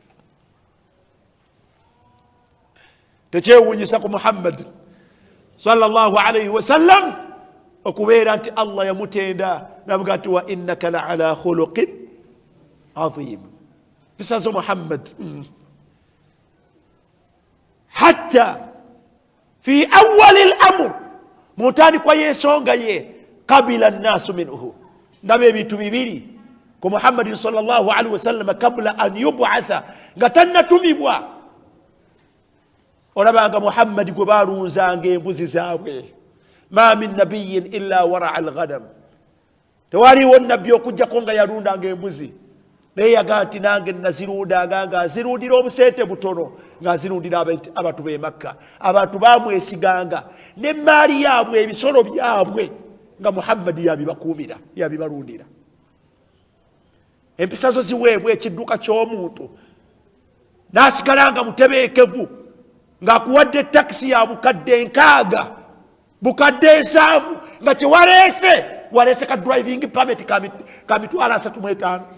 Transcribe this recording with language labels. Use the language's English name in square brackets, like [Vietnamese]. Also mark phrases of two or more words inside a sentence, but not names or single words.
[Ganda] tekyewuunyisa ku Muhammad [Arabic] صلى الله عليه وسلم [Ganda] okubeera nti Allah yamutenda navuga nti [Arabic] وإنك لعلى خلق عظيم [Ganda] empisa zo Muhammad [Arabic] حتى في أول الأمر [Ganda] mutandikwa y'ensonga ye [Arabic] قبل الناس منه [Ganda] ndaba ebintu bibiri ku Muhammadin [Arabic] صلى الله عليه وسلم قبل أن يبعث [Ganda] nga tannatumibwa olabanga Muhammad gwe balunzanga embuzi zaabwe [Arabic] ما من نبي إلا رعى الغنم [Ganda] tewaliwo nabbi okujjako nga yalundanga embuzi naye yagaa nti nange nazirundanga nga azirundira obuseete butono nga azirundira abantu b'e Makka abantu baamwesiganga n'emmaali yaabwe ebisolo byabwe nga Muhammad yabibakuumira yabibalundira empisa zo ziweebwa ekidduka ky'omuntu n'asigala nga mutebeekevu ng'akuwadde takisi ya bukadde 6 bukadde 7 nga waleese ka [English] driving permit [Ganda] ka mitwalo 35